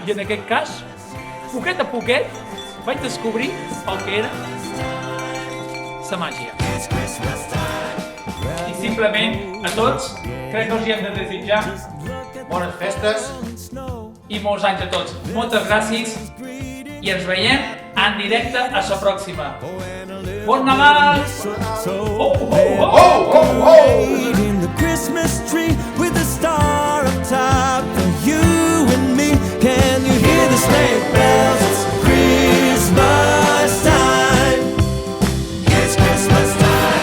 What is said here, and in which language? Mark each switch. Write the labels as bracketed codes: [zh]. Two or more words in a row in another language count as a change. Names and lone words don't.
[ca] I en aquest cas, poquet a poquet, vaig descobrir el que era la màgia. I simplement, a tots, crec que us hi hem de desitjar Bones festes. i molts anys a tots. Moltes gràcies i ens veiem en directe a la pròxima. Bon Nadal! [en] In the Christmas tree with a star up top for you and me. Can you hear the sleigh bells? It's Christmas time. It's Christmas time.